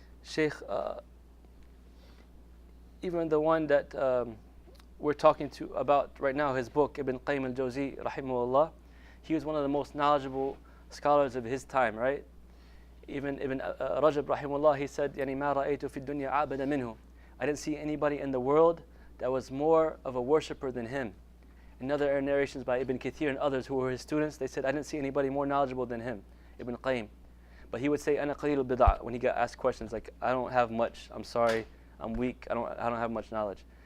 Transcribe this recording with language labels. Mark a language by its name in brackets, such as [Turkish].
[English] Sheikh, even the one that we're talking to about right now, his book, Ibn Qayyim al-Jawzi, rahimahullah, he was one of the most knowledgeable scholars of his time, right? Even Ibn Rajab, rahimahullah, he said, [Arabic] يعني ما رأيت في الدنيا عابد منه. [English] I didn't see anybody in the world that was more of a worshipper than him. In other narrations by Ibn Kathir and others who were his students, they said, I didn't see anybody more knowledgeable than him, Ibn Qayyim. But he would say, [Arabic] أنا قليل البضاعة, [English] when he got asked questions like, I don't have much, I'm sorry, I'm weak, I don't have much knowledge.